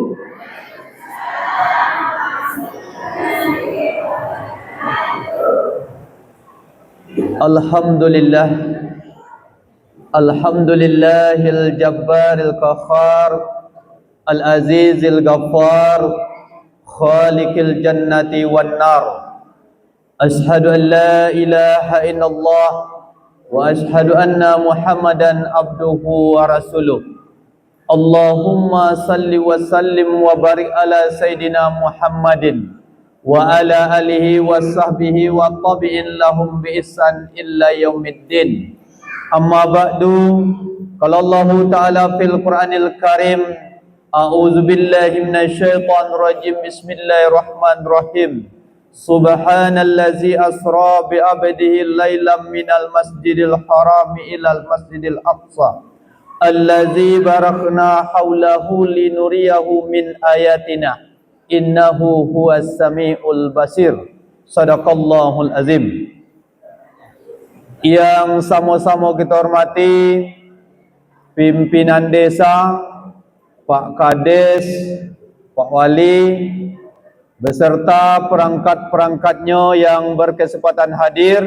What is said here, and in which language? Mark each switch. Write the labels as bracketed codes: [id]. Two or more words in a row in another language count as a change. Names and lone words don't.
[ar] الحمد لله، الحمد لله الجبار القهار، العزيز الغفار، خالق الجنة والنار. أشهد أن لا إله إلا الله وأشهد أن محمدا عبده ورسوله. اللهم صل وسلم وبارك على سيدنا محمد وعلى آله وصحبه وتابعين لهم بإحسان إلى يوم الدين. أما بعد. قال الله تعالى في القرآن الكريم، أعوذ بالله من الشيطان الرجيم. Bismillahirrahmanirrahim. سبحان الذي أسرى بعبده ليلا من المسجد الحرام إلى المسجد الأقصى الذي باركنا حوله لنريه من آياتنا إنه هو السميع البصير. صدق الله العظيم. [id] Yang sama-sama kita hormati pimpinan desa, Pak Kades, Pak Wali, beserta perangkat-perangkatnya yang berkesempatan hadir.